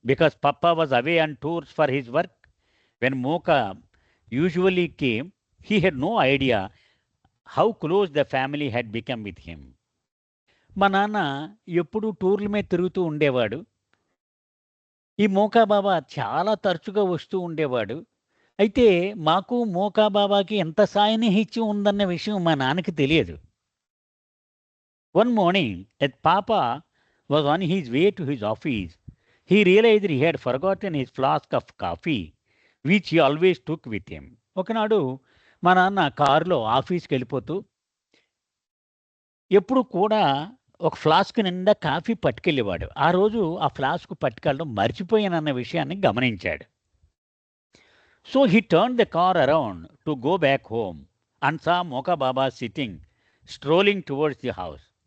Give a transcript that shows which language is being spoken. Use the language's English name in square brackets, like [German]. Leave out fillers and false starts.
[English] Because papa was away on tours for his work. When Moka usually came, he had no idea how close the family had become with him. [Telugu] మా నాన్న ఎప్పుడూ టూర్ల మీద తిరుగుతూ ఉండేవాడు. ఈ మోకా బాబా చాలా తరచుగా వస్తూ ఉండేవాడు. అయితే మాకు మోకా బాబాకి ఎంత సాన్నిహిత్యం ఉందన్న విషయం మా నాన్నకి తెలియదు. [English] One morning, as Papa was on his way to his office, he realized he had forgotten his flask of coffee, which he always took with him. [Telugu] ఒకనాడు మా నాన్న కారులో ఆఫీస్కి వెళ్ళిపోతూ ఎప్పుడు కూడా ఒక ఫ్లాస్క్ నిండా కాఫీ పట్టుకెళ్ళేవాడు. ఆ రోజు ఆ ఫ్లాస్క్ పట్టుకెళ్ళడం మర్చిపోయానన్న విషయాన్ని గమనించాడు. [English] So he turn the car around to go back home and saw Moka Baba sitting strolling towards the house.